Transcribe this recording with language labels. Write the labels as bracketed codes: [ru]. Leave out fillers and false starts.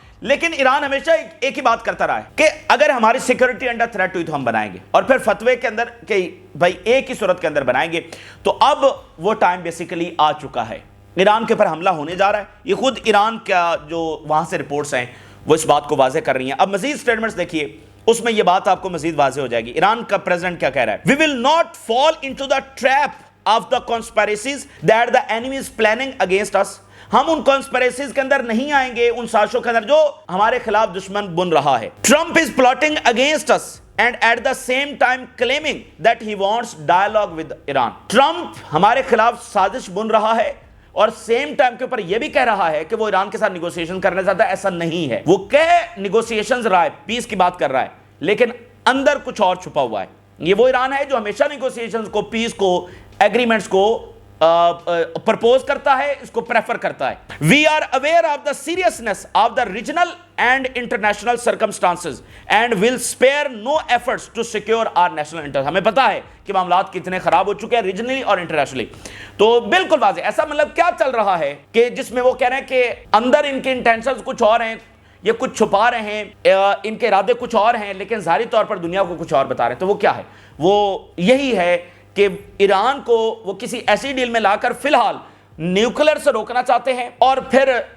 [ur] لیکن ایران ہمیشہ ایک ہی بات کرتا رہا ہے کہ اگر ہماری سیکورٹی انڈر تھریٹ ہوئی تو ہم بنائیں گے، اور پھر فتوے کے اندر کہ بھائی ایک ہی صورت کے اندر بنائیں گے. تو اب وہ ٹائم بیسیکلی آ چکا ہے، ایران کے اوپر حملہ ہونے جا رہا ہے. یہ خود ایران کا جو وہاں سے رپورٹس ہیں وہ اس بات کو واضح کر رہی ہیں. اب مزید سٹیٹمنٹس دیکھیے، اس میں یہ بات آپ کو مزید واضح ہو جائے گی. ایران کا پریزیڈنٹ کیا کہہ رہا ہے، [en] We will not fall into the trap of the conspiracies that the enemy is planning against us. [ur] ہم ان کانسپیریسیز کے اندر نہیں آئیں گے، ان سازشوں کے اندر جو ہمارے خلاف دشمن بن رہا ہے. [en] Trump is plotting against us and at the same time claiming that he wants dialogue with Iran. [ur] Trump ہمارے خلاف سازش بن رہا ہے اور سیم ٹائم کے اوپر یہ بھی کہہ رہا ہے کہ وہ ایران کے ساتھ نیگوسیشن کرنا چاہتا ہے. ایسا نہیں ہے، وہ نیگوسیشنز رہا ہے، پیس کی بات کر رہا ہے، لیکن اندر کچھ اور چھپا ہوا ہے. یہ وہ ایران ہے جو ہمیشہ نیگوسیشنز کو، پیس کو، ایگریمنٹس کو پرپوز کرتا ہے، اس کو پریفر کرتا ہے. [en] We are aware of the seriousness of the regional and international circumstances and will spare no efforts to secure our national interest. [ur] ہمیں پتا ہے کہ معاملات کتنے خراب ہو چکے ہیں ریجنلی اور انٹرنیشنلی. تو بالکل واضح ایسا مطلب کیا چل رہا ہے کہ جس میں وہ کہہ رہے ہیں کہ اندر ان کے انٹینشنز کچھ اور ہیں، یہ کچھ چھپا رہے ہیں، ان کے ارادے کچھ اور ہیں، لیکن ظاہری طور پر دنیا کو کچھ اور بتا رہے ہیں. تو وہ کیا ہے؟ وہ یہی ہے کہ ایران کو وہ کسی ایسی ڈیل میں لا کر فی الحال نیوکلیر سے روکنا چاہتے ہیں، اور پھر